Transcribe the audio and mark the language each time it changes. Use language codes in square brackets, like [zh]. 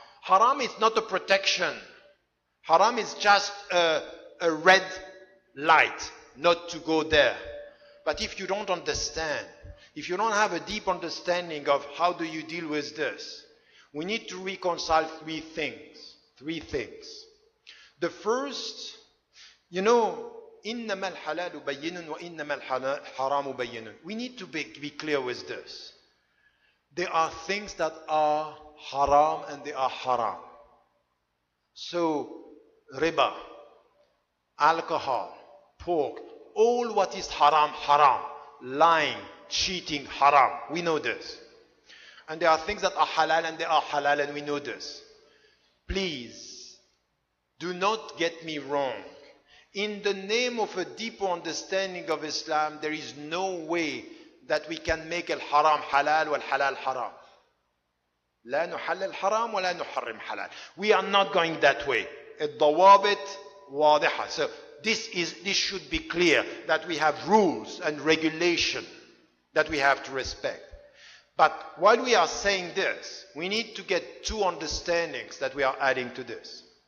[en] Haram is not a protection. Haram is just a red light, not to go there. But if you don't understand, if you don't have a deep understanding of how do you deal with this, we need to reconcile three things. Three things. The first, you know, [ar] إِنَّمَا الْحَلَالُ بَيِّنٌ وَإِنَّمَا الْحَرَامُ بَيِّنٌ. [en] We need to be clear with this. There are things that are haram and they are haram. So, riba, alcohol, pork, all what is haram, haram. Lying, cheating, haram. We know this. And there are things that are halal and they are halal and we know this. Please, do not get me wrong. In the name of a deeper understanding of Islam, there is no way that we can make [ar] al-haram halal wal-halal haram. لا نحلل حرام ولا نحرم حلال. [en] We are not going that way. [ar] الضوابط واضحة. [en] So this should be clear, that we have rules and regulation that we have to respect. But while we are saying this, we need to get two understandings that we are adding to this.